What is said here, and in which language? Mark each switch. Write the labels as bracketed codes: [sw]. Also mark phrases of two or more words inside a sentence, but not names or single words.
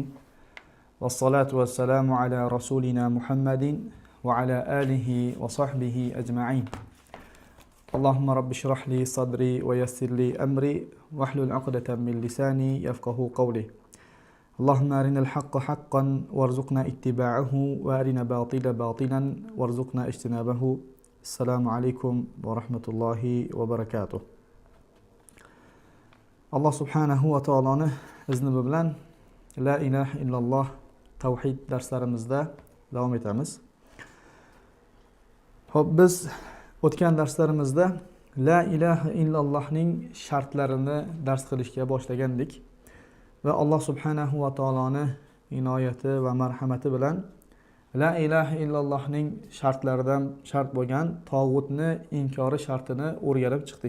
[ar] والصلاة والسلام على رسولنا محمد وعلى آله وصحبه أجمعين اللهم رب اشرح لي صدري ويسر لي أمري واحلل عقدة من لساني يفقه قولي اللهم أرنا الحق حقا وارزقنا اتباعه وأرنا باطل باطلا وارزقنا اجتنابه السلام عليكم ورحمة الله وبركاته. [uz] Alloh subhanahu va taoloni izni bilan [ar] لا إله إلا الله [uz] tavhid darslarimizda davom etamiz. Xo'p, biz o'tgan darslarimizda La ilaha illallohning shartlarini dars qilishga boshlagandik va Alloh subhanahu va taoloni inoyati va marhamati bilan La ilaha illallohning shartlaridan shart bo'lgan tog'utni inkori shartini o'rganib chiqdik.